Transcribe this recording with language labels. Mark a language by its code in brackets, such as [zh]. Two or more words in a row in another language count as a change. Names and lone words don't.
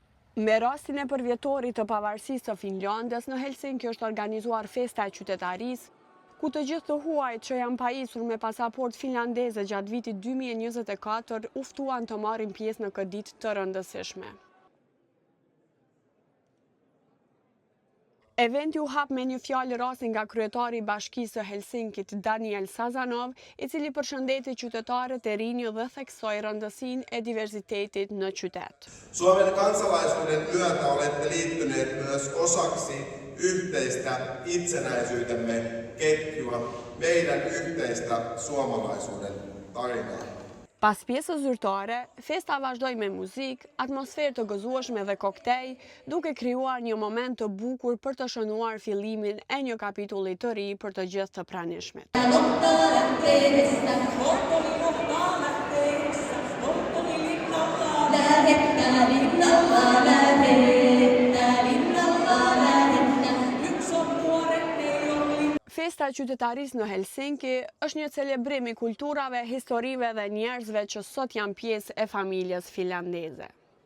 [sq] Me rastin e përvjetorit të pavarësisë të Finlandës, në Helsinki është organizuar festa e qytetarisë, ku të gjithë të huajt që janë pajisur me pasaport finlandeze gjatë vitit 2024 uftuan të marrin pjesë në këtë ditë të rëndësishme. Eventi u hap me një fjalë rasti nga kryetari i Bashkisë së Helsinkit, Daniel Sazanov, i cili përshëndeti qytetarët e rinj dhe theksoi rëndësinë e diversitetit në qytet. [fi] Suomen kansalaisuuden myötä olette liittyneet myös osaksi yhteistä itsenäisyytemme ketjua, meidän yhteistä suomalaisuuden tarinaa. [sq] Pas pjesës zyrtare, festa vazhdoi me muzikë, atmosferë të gëzueshme dhe koktej, duke krijuar një moment të bukur për të shënuar fillimin e një kapitulli të ri për të gjithë të pranishmit. Festa e qytetarisë në Helsinki është një celebrim i kulturave, historive dhe njerëzve që sot janë pjesë e familjes finlandeze.